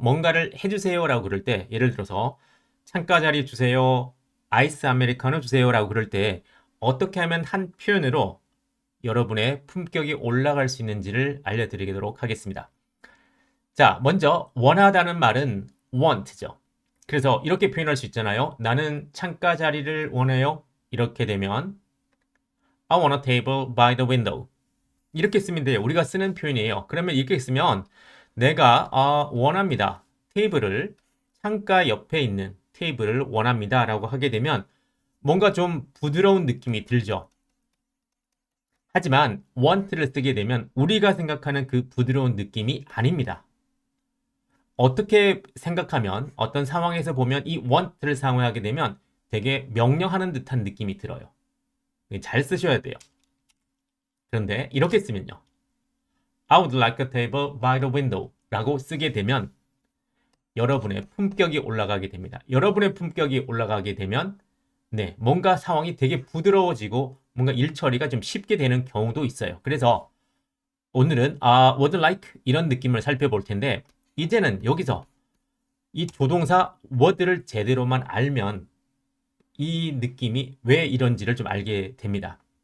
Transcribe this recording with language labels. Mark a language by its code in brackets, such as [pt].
[ko] 뭔가를 해주세요라고 그럴 때, 예를 들어서 창가 자리 주세요, 아이스 아메리카노 주세요라고 그럴 때 어떻게 하면 한 표현으로 여러분의 품격이 올라갈 수 있는지를 알려드리도록 하겠습니다. 자, 먼저 원하다는 말은 want죠. 그래서 이렇게 표현할 수 있잖아요. 나는 창가 자리를 원해요. 이렇게 되면 [en] I want a table by the window. [ko] 이렇게 쓰면 돼요. 우리가 쓰는 표현이에요. 그러면 이렇게 쓰면 내가 원합니다. 테이블을 창가 옆에 있는 테이블을 원합니다. 라고 하게 되면 뭔가 좀 부드러운 느낌이 들죠. 하지만 want를 쓰게 되면 우리가 생각하는 그 부드러운 느낌이 아닙니다. 어떻게 생각하면 어떤 상황에서 보면 이 want를 사용하게 되면 되게 명령하는 듯한 느낌이 들어요. 잘 쓰셔야 돼요. 그런데 이렇게 쓰면요. [en] I would like a table by the window [ko] 라고 쓰게 되면 여러분의 품격이 올라가게 됩니다. 여러분의 품격이 올라가게 되면 뭔가 상황이 되게 부드러워지고 뭔가 일 처리가 좀 쉽게 되는 경우도 있어요. 그래서 오늘은 would like 이런 느낌을 살펴볼 텐데 이제는 여기서 이 조동사 word를 제대로만 알면 이 느낌이 왜 이런지를 좀 알게 됩니다.